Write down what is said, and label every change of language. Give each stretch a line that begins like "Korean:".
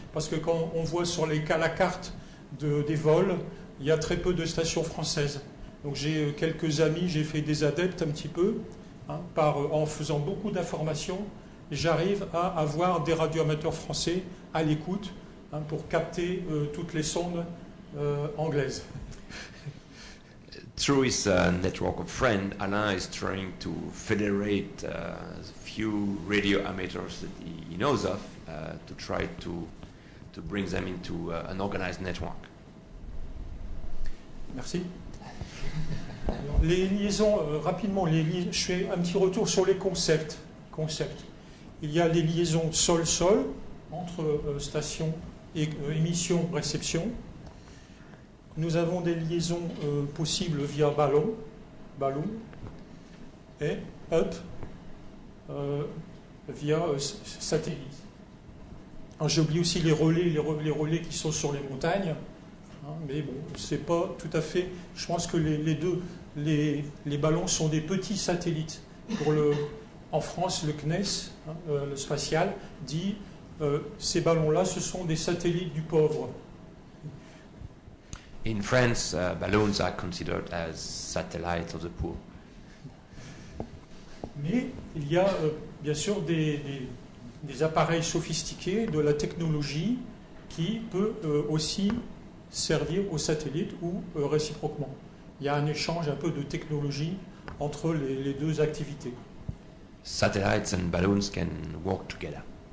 French: Parce que quand on voit sur la carte des vols, il y a très peu de stations françaises. Donc j'ai quelques amis, j'ai fait des adeptes un petit peu, en faisant beaucoup d'informations. J'arrive à avoir des radioamateurs français à l'écoute pour capter toutes les sondes anglaises.
English: Through his network of friends, Alain is trying to federate the few radio amateurs that he knows of to try to bring them into an organized network.
French: Merci. Alors, les liaisons, rapidement, je fais un petit retour sur les concepts. Il y a les liaisons sol-sol entre station et émission, réception. Nous avons des liaisons possibles via ballon et up via satellite. J'ai oublié aussi les relais qui sont sur les montagnes, mais bon, c'est pas tout à fait. Je pense que les ballons sont des petits satellites. En France, le CNES, le spatial, dit ces ballons-là, ce sont des satellites du pauvre.
English: In France, balloons are considered as satellites of the poor.
French: Mais il y a bien sûr des appareils sophistiqués, de la technologie qui peut aussi servir aux satellites ou réciproquement. Il y a un échange un peu de technologie entre les deux activités.
English: Satellites and balloons can work together.